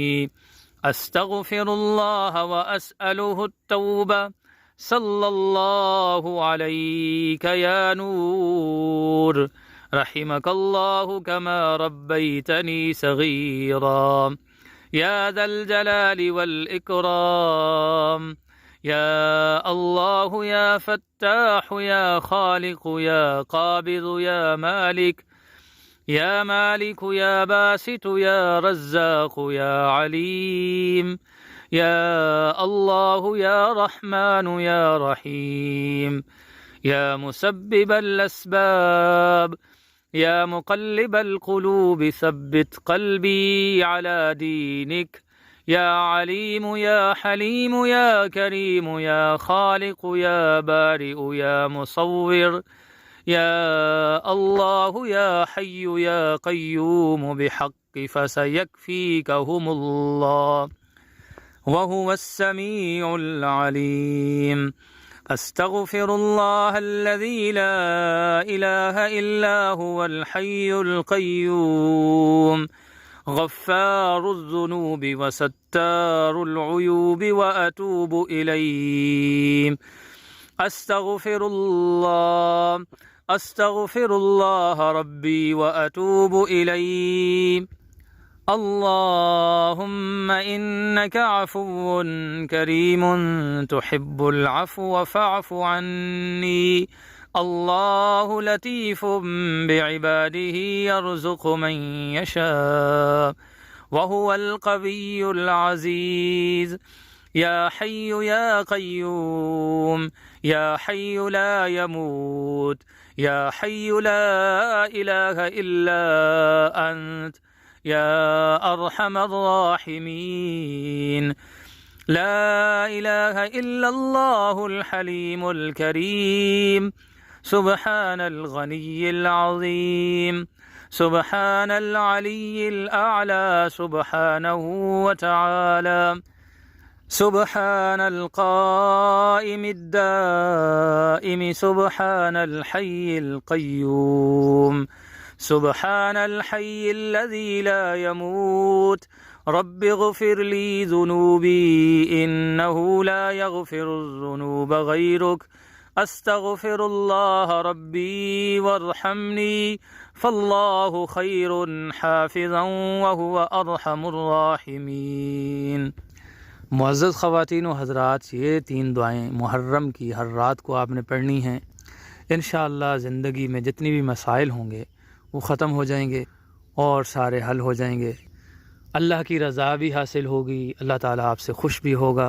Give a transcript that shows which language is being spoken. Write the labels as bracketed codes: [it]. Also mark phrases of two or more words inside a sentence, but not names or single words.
[ar] أستغفر الله وأسأله توبة. صلى الله عليك يا نور. رحمك الله كما ربيتني صغيرا. يا ذا الجلال والإكرام. يا الله يا فتاح يا خالق يا قابض يا مالك. يا مالك يا باسط يا رزاق يا عليم يا الله يا رحمن يا رحيم يا مسبب الأسباب يا مقلب القلوب ثبت قلبي على دينك يا عليم يا حليم يا كريم يا خالق يا بارئ يا مصور يا الله يا حي يا قيوم بحق فسيكفيكهم الله وهو السميع العليم. أستغفر الله الذي لا إله إلا هو الحي القيوم غفار الذنوب وستار العيوب وأتوب إليه. أستغفر الله ربي وأتوب إليه. اللهم إنك عفو كريم تحب العفو فاعف عني. الله لطيف بعباده يرزق من يشاء وهو القوي العزيز. يا حي يا قيوم يا حي لا يموت يا حي لا إله إلا أنت يا أرحم الراحمين. لا إله إلا الله الحليم الكريم سبحان الغني العظيم سبحان العلي الأعلى سبحانه وتعالى سبحان القائم الدائم سبحان الحي القيوم سبحان الحي الذي لا يموت رب اغفر لي ذنوبي إنه لا يغفر الذنوب غيرك. أستغفر الله ربي وارحمني فالله خير حافظا وهو أرحم الراحمين. [ur] معزز خواتین و حضرات، یہ 3 دعائیں محرم کی ہر رات کو آپ نے پڑھنی ہیں. ان شاء اللہ زندگی میں جتنے بھی مسائل ہوں گے وہ ختم ہو جائیں گے اور سارے حل ہو جائیں گے. اللہ کی رضا بھی حاصل ہوگی، اللہ تعالیٰ آپ سے خوش بھی ہوگا.